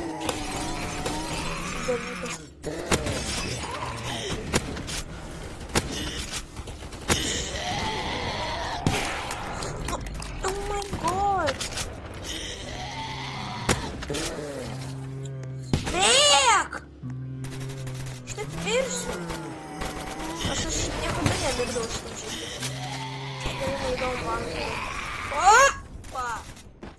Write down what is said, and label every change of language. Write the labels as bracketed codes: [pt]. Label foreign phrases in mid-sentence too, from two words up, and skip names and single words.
[lt] Dalykas. [en] Oh my god. [lt] Bėk! Štai pirsiu. Aš niekada nemirdau šitam žaidimui. Tai neįdomu man. Opa!